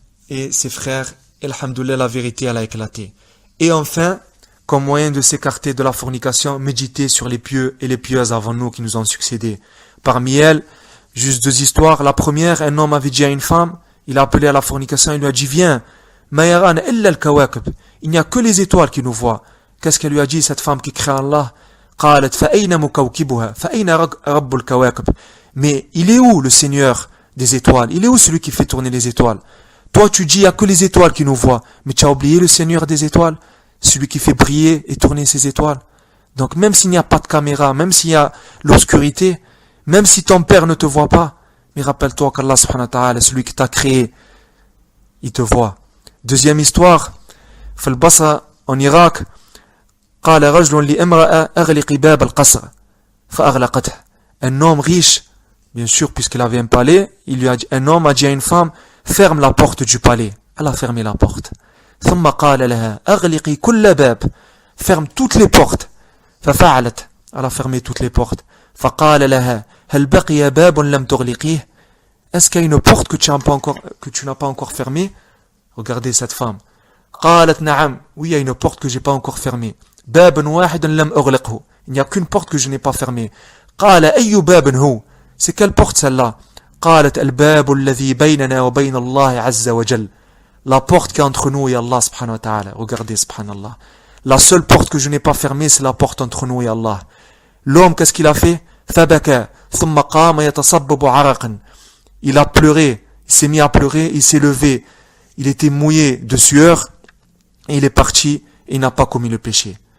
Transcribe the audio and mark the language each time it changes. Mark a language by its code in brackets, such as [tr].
[fr] Et ses frères, et alhamdoulilah, la vérité, elle a éclaté. Et enfin, comme moyen de s'écarter de la fornication, méditer sur les pieux et les pieuses avant nous qui nous ont succédé. Parmi elles, juste 2 histoires. La première, un homme avait dit à une femme, il a appelé à la fornication, il lui a dit, viens, [ar] ma yarana illa al-kawakib. [fr] Il n'y a que les étoiles qui nous voient. Qu'est-ce qu'elle lui a dit, cette femme qui craint Allah? [ar] قالت فأين مكوكبها فأين رب الكواكب. [fr] Mais il est où le Seigneur des étoiles? Il est où celui qui fait tourner les étoiles? Toi tu dis il n'y a que les étoiles qui nous voient, mais tu as oublié le Seigneur des étoiles, celui qui fait briller et tourner ces étoiles. Donc même s'il n'y a pas de caméra, même s'il y a l'obscurité, même si ton père ne te voit pas, mais rappelle-toi qu'Allah subhanahu wa ta'ala, celui qui t'a créé, il te voit. Deuxième histoire, [ar] في البصرة [fr] en Irak, [ar] قال رجل لامرأة أغلقي باب القصر فأغلقته. [fr] Un homme riche, bien sûr puisqu'il avait un palais, un homme a dit à une femme, ferme la porte du palais. Elle a fermé la porte. [ar] ثم قال لها أغلقي كل باب. [fr] Ferme toutes les portes. [ar] ففعلت. [fr] Elle a fermé toutes les portes. [ar] فقال لها هل بقي باب لم تغلقيه. [fr] Est-ce qu'il y a une porte que tu n'as pas encore fermée? Regardez cette femme. [ar] قالت نعم. [fr] Oui, il y a une porte que j'ai pas encore fermée. [ar] باب واحد لم أغلقه. [fr] Il n'y a qu'une porte que je n'ai pas fermée. [ar] قال أي باب هو. [fr] C'est quelle porte celle-là? [ar] قالت الباب الذي بيننا وبين الله عز وجل. [fr] La porte qui est entre nous et Allah subhanahu wa ta'ala. Regardez subhanallah. La seule porte que je n'ai pas fermée, c'est la porte entre nous et Allah. L'homme, qu'est-ce qu'il a fait? فبكى ثم قام يتصبب عرقا. Il a pleuré, il s'est mis à pleurer, il s'est levé. Il était mouillé de sueur et il est parti et il n'a pas commis le péché.